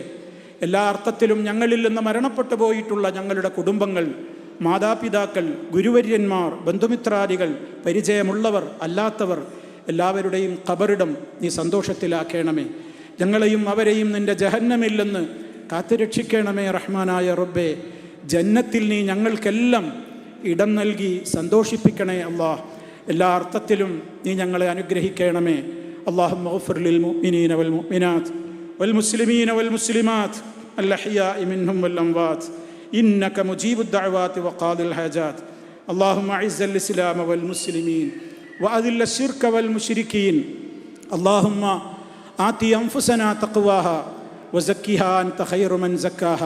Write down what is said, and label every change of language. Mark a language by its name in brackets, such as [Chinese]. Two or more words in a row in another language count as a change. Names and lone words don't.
[Malayalam] എല്ലാ അർത്ഥത്തിലും ഞങ്ങളിൽ നിന്ന് മരണപ്പെട്ടു പോയിട്ടുള്ള ഞങ്ങളുടെ കുടുംബങ്ങൾ, മാതാപിതാക്കൾ, ഗുരുവര്യന്മാർ, ബന്ധുമിത്രാദികൾ, പരിചയമുള്ളവർ അല്ലാത്തവർ എല്ലാവരുടെയും ഖബറിടം നീ സന്തോഷത്തിലാക്കണമേ. ഞങ്ങളെയും അവരെയും നിൻ്റെ ജഹന്നമിൽ നിന്ന് കാത്തുരക്ഷിക്കണമേ. റഹ്മാനായ റബ്ബേ, ജന്നത്തിൽ നീ ഞങ്ങൾക്കെല്ലാം ഇടം നൽകി സന്തോഷിപ്പിക്കണേ അല്ലാഹ്. എല്ലാ അർത്ഥത്തിലും നീ ഞങ്ങളെ അനുഗ്രഹിക്കണമേ. [Arabic] اللهم اغفر للمؤمنين والمؤمنات والمسلمين والمسلمات الأحياء منهم والأموات إنك مجيب الدعوات وقاضي الحاجات. اللهم أعز الإسلام والمسلمين وأذل الشرك والمشركين. اللهم آت أنفسنا تقواها وزكها أنت خير من زكاها.